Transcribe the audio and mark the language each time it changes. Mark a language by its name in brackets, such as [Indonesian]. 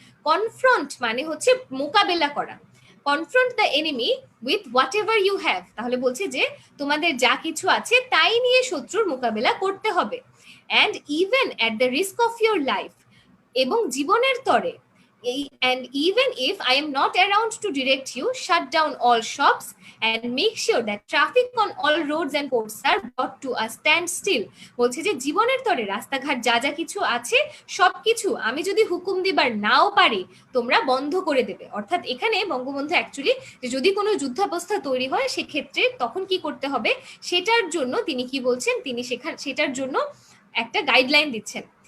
[Bangla] Confront মানে হচ্ছে মোকাবেলা করা। [English] Confront the enemy with whatever you have. [Bangla] তাহলে বলছে যে তোমাদের যা কিছু আছে তাই নিয়ে শত্রুর মোকাবেলা করতে হবে। [English] and even at the risk of your life, [Bangla] এবং জীবনের তরে। [English] And even if I am not around to direct you, shut down all shops and make sure that traffic on all roads and ports are brought to a standstill. [Bangla] বলছে যে জীবনের তরে রাস্তাঘাট যা যা কিছু আছে সবকিছু আমি যদি হুকুম দিবার নাও পারি তোমরা বন্ধ করে দেবে। অর্থাৎ এখানে বঙ্গবন্ধু অ্যাকচুয়ালি যে যদি কোনো যুদ্ধাবস্থা তৈরি হয় সেক্ষেত্রে তখন কি করতে হবে সেটার জন্য তিনি কি বলছেন, তিনি সেটার জন্য একটা গাইডলাইন দিচ্ছেন।